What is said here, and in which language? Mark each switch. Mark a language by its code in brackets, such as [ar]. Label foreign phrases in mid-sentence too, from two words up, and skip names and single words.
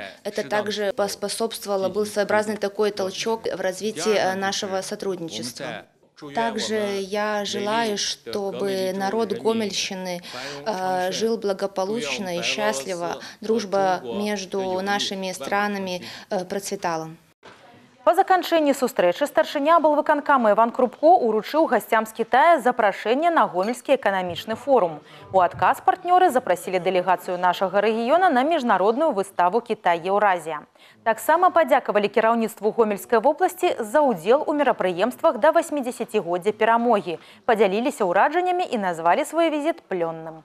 [ru] Это также поспособствовало, был своеобразный такой толчок в развитии нашего сотрудничества. Также я желаю, чтобы народ Гомельщины жил благополучно и счастливо, дружба между нашими странами процветала. [be] По заканчэнні сустрэчы старшыня аблвыканкама Іван Крупко уручыў гасцям з Кітая запрашэнне на Гомельскі эканамічны форум. У адказ партнёры запрасілі дэлегацыю нашага рэгіёна на міжнародную выставу «Кітай-Еўразія». Таксама падзякавалі кіраўніцтву Гомельскай вобласці за ўдзел у мерапрыемствах да 80-годдзя перамогі, падзяліліся ўражаннямі і назвалі свой візіт плённым.